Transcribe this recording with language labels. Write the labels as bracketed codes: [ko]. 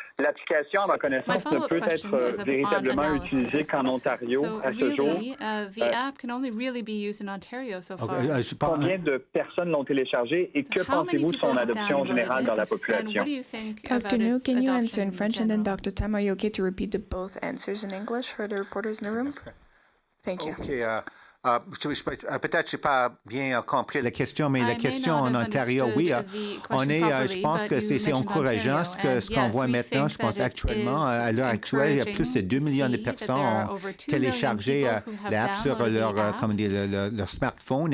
[fr] L'application, à ma connaissance, ne peut être véritablement utilisée qu'en Ontario à ce jour. Combien de personnes l'ont téléchargée et que pensez-vous de son adoption générale dans la population? [en] Dr. New, can you answer in French, and then Dr. Tam, are you okay to repeat both answers in English for the reporters in the room? Thank you. [fr] Okay, peut-être je n'ai pas bien compris la question, mais la question en Ontario, oui, je pense que c'est encourageant ce qu'on voit maintenant. Je pense actuellement, à l'heure actuelle, il y a plus de 2 millions de personnes ont téléchargé l'app sur leur smartphone.